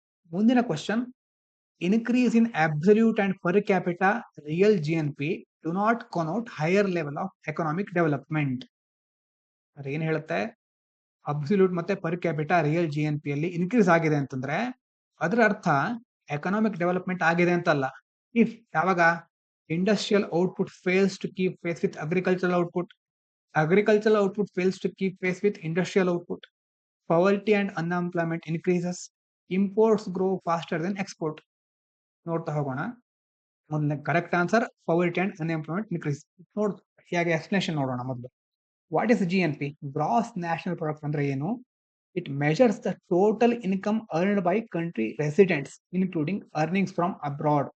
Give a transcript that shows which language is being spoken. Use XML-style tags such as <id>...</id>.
<en>ಮುಂದಿನ question, increase in absolute and per capita real GNP do not connote higher level of economic development.</en> <kn>ಏನ್ ಹೇಳುತ್ತೆ, absolute ಮತ್ತೆ per capita real GNP ಅಲ್ಲಿ increase ಆಗಿದೆ ಅಂತಂದ್ರೆ ಅದರ ಅರ್ಥ ಎಕನಾಮಿಕ್ ಡೆವಲಪ್ಮೆಂಟ್ ಆಗಿದೆ ಅಂತಲ್ಲ.</kn> <en>If ಯಾವಾಗ industrial output fails to keep pace with agricultural output, agricultural output fails to keep pace with industrial output, poverty and unemployment increases, imports grow faster than export.</en> <kn>ನೋಡ್ತಾ ಹೋಗೋಣ.</kn> <en>ಮೊದಲನೇ correct answer poverty and unemployment increase.</en> <kn>ನೋಡ್ ಹೇಗೆ</kn> <en>explanation</en> <kn>ನೋಡೋಣ ಮೊದಲು.</kn> <en>What is GNP? Gross national product</en> <kn>ಅಂದ್ರೆ ಏನು?</kn> <en>It measures the total income earned by country residents including earnings from abroad.</en>